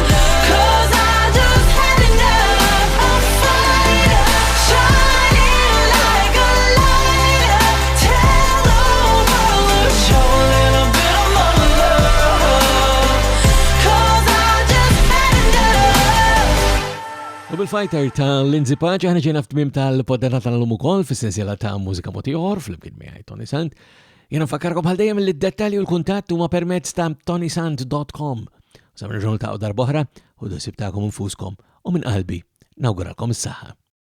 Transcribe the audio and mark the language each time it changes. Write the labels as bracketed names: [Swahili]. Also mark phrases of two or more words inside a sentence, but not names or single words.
[English] 'Cause I just had enough. A fighter, shining like a lighter. Tell the world to show a little bit of my love. 'Cause I just had enough. [Maltese] U bil-Fighter ta' Lindsay Patch aħna ġejna f'tmiem tal-poddata tal-lum ukoll fis-sensiela ta' Mużika Mod Ieħor fl-imkien miegħi Toni Sant. Jiena nfakkarkom bħal dejjem li d-dettalji u l-kuntatt huma permezz ta' ToniSant.com. Sa nerġgħu niltaqgħu darb'oħra u dsib tagħkom infuskom u minn qalbi nawguralkom is-saħħa.